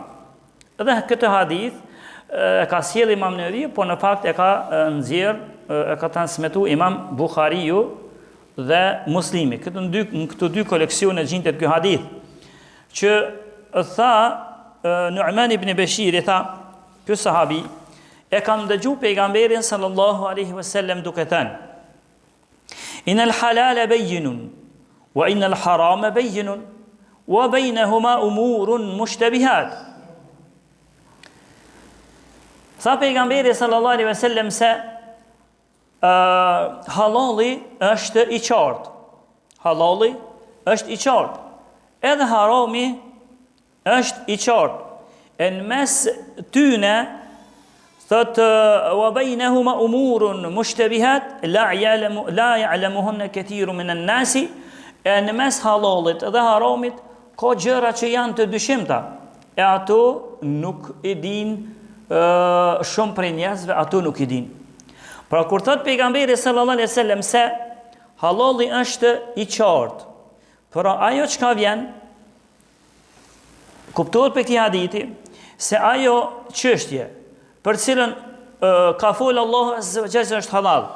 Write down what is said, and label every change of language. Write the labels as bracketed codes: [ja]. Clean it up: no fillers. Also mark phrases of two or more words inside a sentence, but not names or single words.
[sq] Dhe këtë hadith e ka sjell Imam Neveviu, po në fakt e ka nxjerr, e ka transmetuar Imam Buhariu dhe Muslimi. Këto dy koleksione gjendet ky hadith, që tha Nu'man ibn Bashir, tha ky sahabi e kam dëgjuar pejgamberin [ar] صلى الله عليه وسلم [sq] duke thënë: [ar] إن الحلال بين وإن الحرام بين وبينهما أمور مشتبهات. [sq] Tha pejgamberi [ar] صلى الله عليه وسلم [sq] se halali është i qartë. Halali është i qartë. Edhe harami është i qartë. E në mes tyne thot [ar] وبينهما أمور مشتبهات لا يعلمهن كثير من الناس. [sq] E në mes halalit dhe haramit ka gjëra që janë të dyshimta, e ato nuk i din shumë prej njerëzve, ato nuk i din. Pra kur thot pejgamberi [ar] صلى الله عليه وسلم [sq] se halali është i qartë, pra ajo çka vjen kuptohet për këtij hadithi se ajo çështje për cilën ka fol Allahu [ar] عز وجل [sq] është halal.